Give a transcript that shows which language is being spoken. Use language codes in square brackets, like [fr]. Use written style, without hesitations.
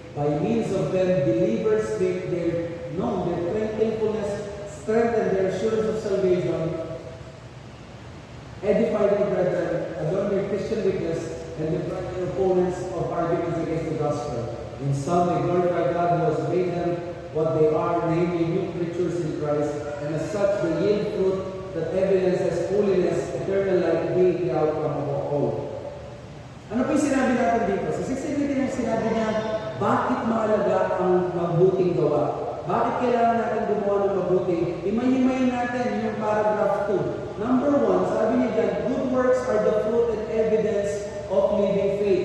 [en] By means of them, believers make known their thankfulness, strengthen their assurance of salvation, edify their brethren, adorn their Christian witness, and defend their opponents of arguments against the gospel. In some, they glorify God who has made them what they are, namely new creatures in Christ, and as such, they yield fruit that evidences holiness, eternal life being the outcome of all. [tl] Ano po yung sinabi natin dito? Sa 16:18 yung sinabi niya, bakit mahalaga ang mabuting gawa? Bakit kailangan natin gumawa ng mabuti? Imay-imay natin yung paragraph 2. [en] Number 1, [tl] sabi niya dyan, [en] good works are the fruit and evidence of living faith.